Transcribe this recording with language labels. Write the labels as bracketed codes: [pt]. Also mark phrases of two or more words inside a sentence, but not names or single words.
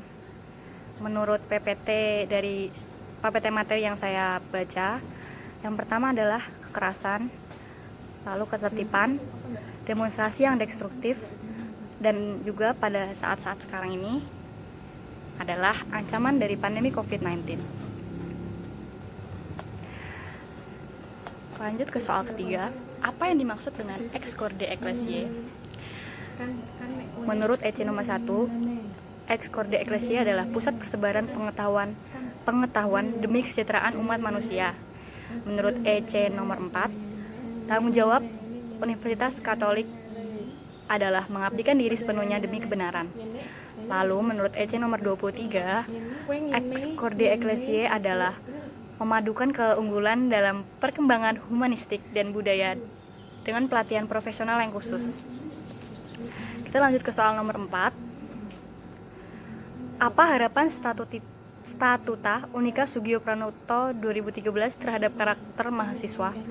[id] Menurut PPT materi yang saya baca, yang pertama adalah kekerasan, lalu ketertiban, demonstrasi yang destruktif, dan juga pada saat-saat sekarang ini adalah ancaman dari pandemi COVID-19. Lanjut ke soal ketiga, apa yang dimaksud dengan [la] ex corde ecclesiae? [id] Menurut EC nomor 1, [la] ex corde ecclesiae [id] adalah pusat persebaran pengetahuan demi kesejahteraan umat manusia. Menurut EC nomor 4, tanggung jawab Universitas Katolik adalah mengabdikan diri sepenuhnya demi kebenaran. Lalu menurut EC nomor 23, [la] ex corde ecclesiae [id] adalah memadukan keunggulan dalam perkembangan humanistik dan budaya dengan pelatihan profesional yang khusus. Kita lanjut ke soal nomor 4. Apa harapan Statuta Unika Sugio Pranoto 2013 terhadap karakter mahasiswa?